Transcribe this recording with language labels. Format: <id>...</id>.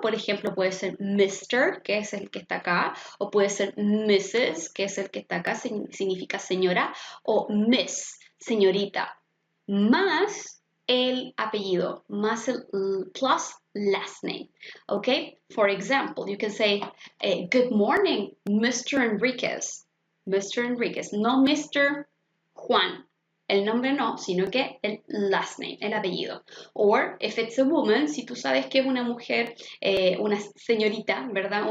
<es>Por ejemplo, puede ser Mr., que es el que está acá, o puede ser Mrs., que es el que está acá, significa señora, o Miss, señorita, más el apellido, más el</es> <en>plus last name. Okay? For example, you can say, good morning, Mr. Enriquez. Mr. Enriquez, no Mr. Juan.</en> <es>El nombre no, sino que el</es> <en>last name,</en> <es>el apellido.</es> <en>Or, if it's a woman,</en> <es>si tú sabes que es una mujer, una señorita, ¿verdad?</es>